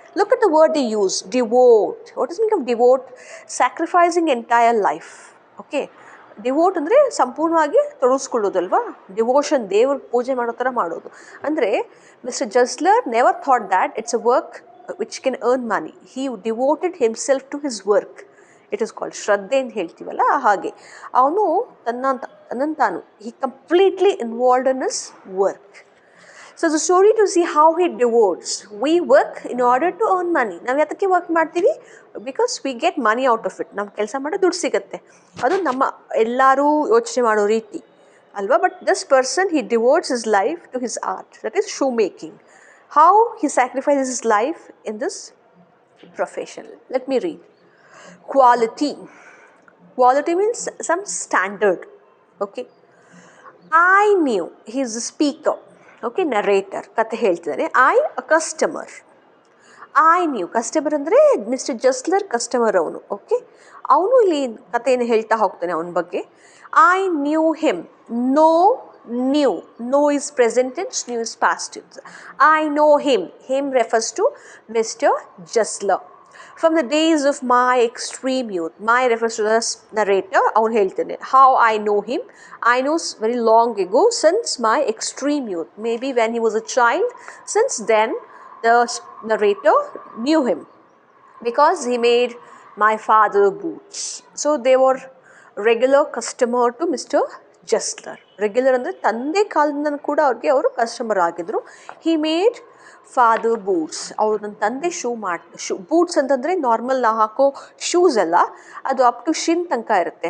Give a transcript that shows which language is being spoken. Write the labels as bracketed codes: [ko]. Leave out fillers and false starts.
[en] Look at the word they use, devote. What does it mean of devote? Sacrificing entire life. Okay. [kn] Devote ಅಂದರೆ ಸಂಪೂರ್ಣವಾಗಿ ತೊಡಗಿಸ್ಕೊಳ್ಳೋದಲ್ವಾ. Devotion, ದೇವ್ರ ಪೂಜೆ ಮಾಡೋ ಥರ ಮಾಡೋದು. [en] ಅಂದರೆ mister Jasler never thought that it's a work which can earn money. He devoted himself to his work. It is called [kn] ಶ್ರದ್ಧೆ ಅಂತ ಹೇಳ್ತೀವಲ್ಲ, ಹಾಗೆ ಅವನು ತನ್ನನ್ನು ತಾನು [en] He completely involved in his work. So the story to see how he devotes. We work in order to earn money. [kn] ನಾವು ಯಾತಕ್ಕೆ work ಮಾಡ್ತೀವಿ? [en] Because we get money out of it. [kn] ನಮ್ಮ ಕೆಲಸ ಮಾಡೋ ದುಡ್ಡು ಸಿಗುತ್ತೆ. ಅದು ನಮ್ಮ ಎಲ್ಲರೂ ಯೋಚನೆ ಮಾಡೋ ರೀತಿ ಅಲ್ವಾ. [en] But this person he devotes his life to his art, that is shoe making. How he sacrifices his life in this profession. Let me read. Quality. Quality means some standard. Okay. I knew. He is a speaker. Okay, narrator. [kn] ಕತೆ ಹೇಳ್ತಿದ್ದಾನೆ. [en] I a customer. I knew. [kn] Customer ಅಂದರೆ mister ಜಸ್ಲರ್ customer ಅವನು. Okay, ಅವನು ಇಲ್ಲಿ ಕಥೆಯನ್ನು ಹೇಳ್ತಾ ಹೋಗ್ತಾನೆ ಅವನ ಬಗ್ಗೆ. [en] I knew him. No, knew. No is present tense, knew is past tense. I know him. Him refers to Mr. Justler. From the days of my extreme youth. My refers to the narrator. [kn] ಅವನು ಹೇಳ್ತಾನೆ. [en] How I know him. I know very long ago, since my extreme youth. Maybe when he was a child. Since then, the narrator knew him because he made my father boots. So they were regular customer to Mr. Justler. [kn] Regular ಅಂದರೆ ತಂದೆ ಕಾಲದಿಂದ ಕೂಡ ಅವ್ರಿಗೆ ಅವರು customer ಆಗಿದ್ರು. [en] He made [kn] father boots. ಅವರು ನನ್ನ ತಂದೆ ಬೂಟ್ಸ್ ಅಂತಂದರೆ ನಾರ್ಮಲ್ ನಾವು ಹಾಕೋ ಶೂಸ್ ಅಲ್ಲ, ಅದು ಅಪ್ ಟು ಶಿನ್ ತನಕ ಇರುತ್ತೆ.